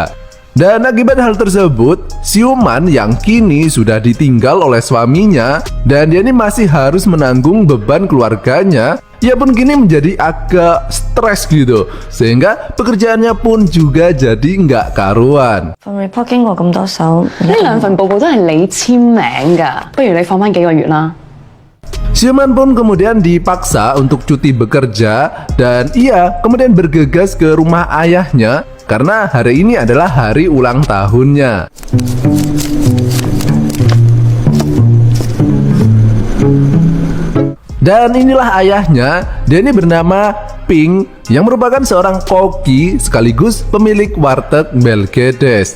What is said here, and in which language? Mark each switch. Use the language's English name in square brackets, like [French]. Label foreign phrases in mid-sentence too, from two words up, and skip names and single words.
[Indonesian] Dan akibat hal tersebut, Siuman yang kini sudah ditinggal oleh suaminya dan dia ini masih harus menanggung beban keluarganya, ia pun kini menjadi agak stres gitu, sehingga pekerjaannya pun juga jadi nggak karuan. [Cantonese] 份 report 經過咁多手，呢兩份報告都係你簽名㗎，不如你放翻幾個月啦。 [Indonesian] Siuman pun kemudian dipaksa untuk cuti bekerja dan ia kemudian bergegas ke rumah ayahnya karena hari ini adalah hari ulang tahunnya. Dan inilah ayahnya, dia ini bernama Pink yang merupakan seorang koki sekaligus pemilik warteg Belgedes.